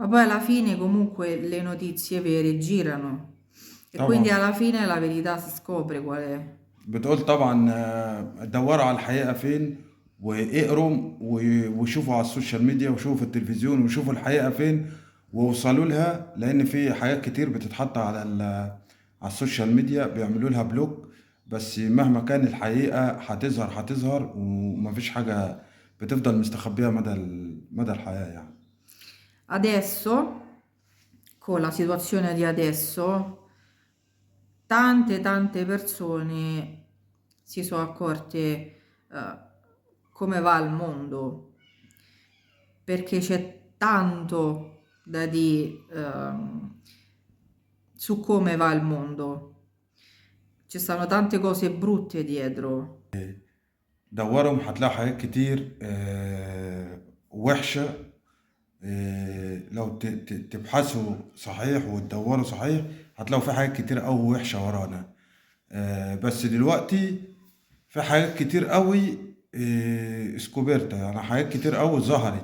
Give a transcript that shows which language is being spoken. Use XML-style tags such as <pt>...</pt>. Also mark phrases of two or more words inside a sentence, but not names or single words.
<it>Ma poi alla fine comunque le notizie vere girano e quindi طبعا alla fine la verità si scopre qual è.</it> <ar>بتقول طبعا دوروا على الحقيقة فين، واقروا وشوفوا على السوشيال ميديا وشوفوا في التلفزيون وشوفوا الحقيقة فين ووصلوا لها، لأن في حاجات كتير بتتحط على السوشيال ميديا بيعملوا لها بلوك. بس مهما كان الحقيقة هتظهر ومفيش حاجة بتفضل مستخبية مدى الحياة يعني.</ar> <it>Adesso, con la situazione di adesso, tante persone si sono accorte come va il mondo, perché c'è tanto da dire su come va il mondo. Ci stanno tante cose brutte dietro.</it> <ar>دورهم هتلاقوا حاجات كتير وحشة. لو تبحثوا صحيح وتدوروا صحيح هتلاقوا في حاجات كتير قوي وحشة ورانا. بس دلوقتي في حاجات كتير قوي اسكوبيرتا، يعني حاجات كتير قوي ظهرت.</ar>